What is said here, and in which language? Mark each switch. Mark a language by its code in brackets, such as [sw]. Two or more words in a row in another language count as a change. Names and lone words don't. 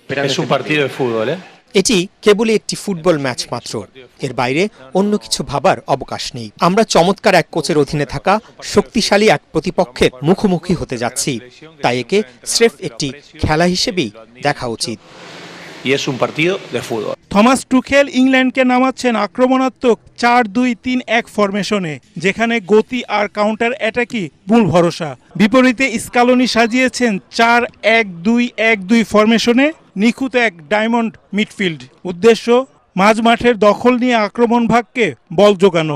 [bn] এটি কেবলই একটি ফুটবল ম্যাচ মাত্র, এর বাইরে অন্য কিছু ভাবার অবকাশ নেই। আমরা চমৎকার এক কোচের অধীনে থাকা শক্তিশালী এক প্রতিপক্ষের মুখোমুখি হতে যাচ্ছি, তাই একে স্রেফ একটি খেলা হিসেবেই দেখা উচিত। [es] y es un partido de fútbol. [bn] থমাস টুখেল ইংল্যান্ডকে নামাচ্ছেন আক্রমণাত্মক 4-2-3-1 ফরমেশনে, যেখানে গতি আর [en] counter attackই [bn] মূল ভরসা। বিপরীতে স্কালোনি সাজিয়েছেন 4-1-2-1-2 ফরমেশনে নিখুঁত এক [en] diamond midfield. [bn] উদ্দেশ্য মাঝমাঠের দখল নিয়ে আক্রমণ ভাগকে বল জোগানো।